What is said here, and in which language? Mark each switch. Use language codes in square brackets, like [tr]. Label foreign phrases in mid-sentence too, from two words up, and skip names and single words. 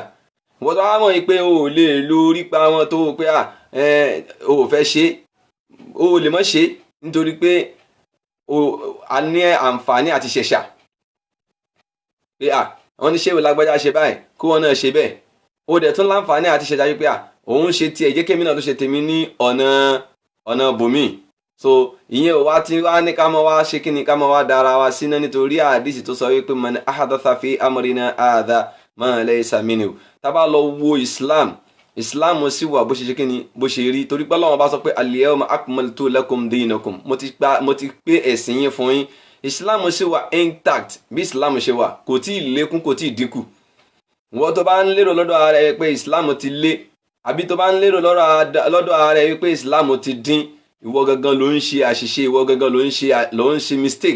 [yo] wọ́n tó wá mọ̀ pé o ò lè lo orí pa wọn tó pé o ò fẹ́ ṣe, o ò lè mọ̀ ṣe nítorí pé a ní àǹfààní àti ṣẹ̀ṣà pé wọ́n ní ṣéwò lágbájá ṣe báyìí kó wọn náà ṣe bẹ́ẹ̀. o dẹ̀ tún láǹfààní àti ṣẹ̀ṣà wípé òun ṣe tiẹ̀ jẹ́ kémi náà tó ṣe tèmi ní ọ̀nà bòmí. so ìyẹn ò wá tí wá ní ká mọ́ wá ṣe kí ni ká mọ́ wá dára wa síná, nítorí àdìsí tó sọ wípé [ar] من أحدث في أمرنا هذا ما ليس منه. [yo] tá bá lọ wo Islam sì wà bó ṣe kí ni bó ṣe rí, torí pé Ọlọ́run bá sọ pé [ar] اليوم أكملت لكم دينكم, [yo] mo ti pé ẹ̀sìn yín fún yín. Islam sì wà intact bí Islam ṣe wà, kò tí ì lékún kò tí ì dínkù. wọ́n tó bá ń lérò lọ́dọ̀ ara rẹ̀ pé Islam ti lé, àbí tó bá ń lérò lọ́dọ̀ ara rẹ̀ wípé Islam ti dín, ìwọ gangan ló ń ṣe àṣìṣe, ìwọ gangan ló ń ṣe mistake.